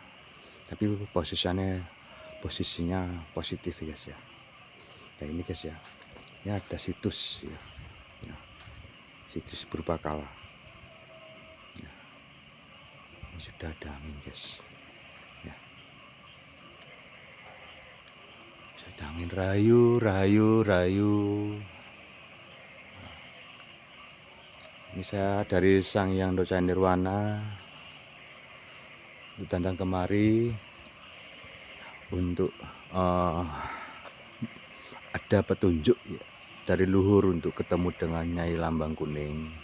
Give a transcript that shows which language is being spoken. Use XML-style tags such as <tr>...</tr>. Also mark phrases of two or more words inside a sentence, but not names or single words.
<id>Tapi posisinya positif guys ya. Nah ini guys ya, ini ada situs ya, ya. Situs purbakala ya. Ini sudah ada angin guys ya. Sudah angin rayu, rayu, rayu. Ini saya dari Sang Hyang Doca Nirwana datang kemari untuk ada petunjuk ya, dari luhur untuk ketemu dengan Nyai Lambang Kuning.</id>